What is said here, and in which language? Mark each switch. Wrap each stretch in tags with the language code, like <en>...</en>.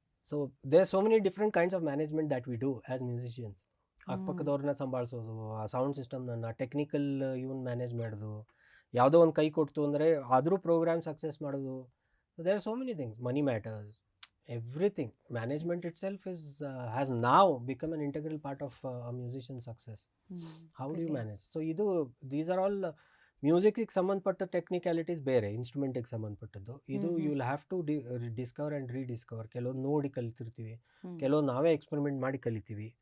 <en>So there so many different kinds of management that we do as musicians.</en> <kn>ಅಕ್ಕಪಕ್ಕದವ್ರನ್ನ ಸಂಭಾಳಿಸೋದು, ಆ sound ಸಿಸ್ಟಮ್ನ technical ಇವನ್ manage ಮಾಡೋದು, ಯಾವುದೋ ಒಂದು ಕೈ ಕೊಡ್ತು ಅಂದರೆ ಆದರೂ ಪ್ರೋಗ್ರಾಮ್ ಸಕ್ಸಸ್ ಮಾಡೋದು.</kn> <en>There are so many things, money matters, everything. Management itself has now become an integral part of a musician's success. How do you manage? So these are all music</en> <kn>ಗೆ ಸಂಬಂಧಪಟ್ಟ technicalities ಬೇರೆ, ಇನ್ಸ್ಟ್ರೂಮೆಂಟಿಗೆ ಸಂಬಂಧಪಟ್ಟದ್ದು. ಇದು</kn> <en>You will have to discover and rediscover.</en> <kn>ಕೆಲವೊಂದು ನೋಡಿ ಕಲಿತಿರ್ತೀವಿ, ಕೆಲವೊಂದು ನಾವೇ experiment ಮಾಡಿ ಕಲಿತೀವಿ.</kn>